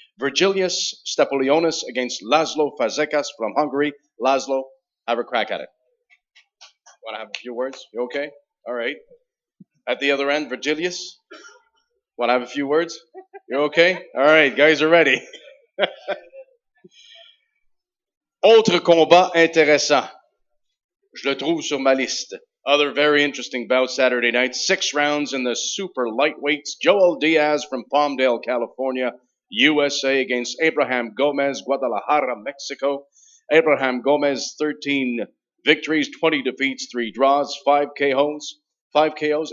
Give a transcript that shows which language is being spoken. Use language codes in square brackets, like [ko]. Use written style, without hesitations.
[en] Virgilius Stapolionis against Laszlo Fazekas from Hungary. Laszlo, have a crack at it. Want to have a few words? You okay? All right. At the other end, Virgilius. Want to have a few words? You okay? All right, guys are ready. [fr] Autre combat intéressant. Je le trouve sur ma liste. [en] Other very interesting bout Saturday night. 6 rounds in the super lightweights. Joel Diaz from Palmdale, California, USA against Abraham Gomez, Guadalajara, Mexico. Abraham Gomez, 13 victories, 20 defeats, 3 draws, 5 KOs. 5 KOs.